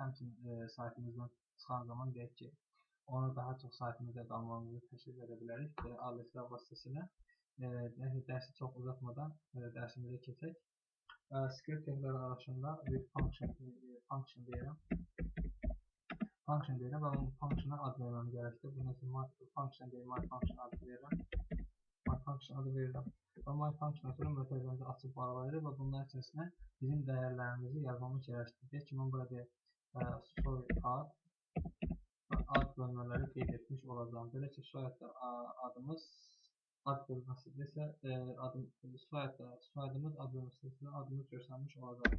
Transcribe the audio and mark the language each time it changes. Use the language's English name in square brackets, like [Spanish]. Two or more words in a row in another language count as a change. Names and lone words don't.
[Azerbaijani] Həmçinin saytımızdan çıxan zaman deyək ki, onu daha çox saytımızda qalmamızı təşvik edə bilərik. Belə alertlər vasitəsilə dərsi çox uzatmadan dərsimizə keçək. Scriptinglər arasında bir function deyirəm. Function deyirəm və bu functiona ad verməm gərəkdir. Bunun üçün function deyirəm, [English] my function [Azerbaijani] adı verirəm. [English] My function [Azerbaijani] adı verirəm. Və [English] my function [Azerbaijani] sonra mötərizəmizi açıb bağlayırıq və bunların içərisinə bizim dəyərlərimizi yazmamız gərəkdir. Deyək ki, mən burada soy ad bölmələri qeyd etmiş olacağım. Belə ki, soyad adımız ad bölməsində isə soyadımız ad bölməsində adımız göstərmiş olacaq.